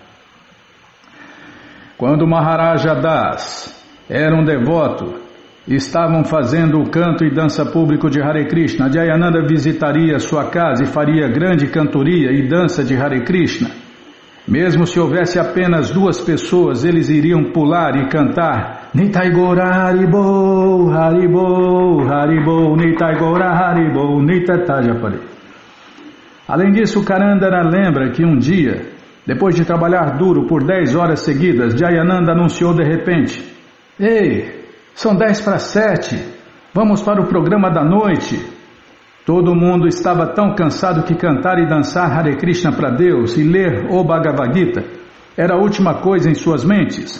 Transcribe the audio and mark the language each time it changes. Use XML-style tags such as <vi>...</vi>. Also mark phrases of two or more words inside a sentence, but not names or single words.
<pt>Quando Maharaja Das era um devoto, estavam fazendo o canto e dança público de Hare Krishna, Jayananda visitaria sua casa e faria grande cantoria e dança de Hare Krishna. Mesmo se houvesse apenas 2 pessoas, eles iriam pular e cantar</pt> <bn>নিতাই গৌর হরিবোল, হরিবোল, হরিবোল, নিতাই গৌর হরিবোল, নিতাই তাজাপারি.</bn> <pt>Além disso, Karandara lembra que um dia, depois de trabalhar duro por 10 horas seguidas, Jayananda anunciou de repente: Ei, são 6:50, vamos para o programa da noite. Todo mundo estava tão cansado que cantar e dançar Hare Krishna para Deus e ler o Bhagavad Gita era a última coisa em suas mentes.</pt>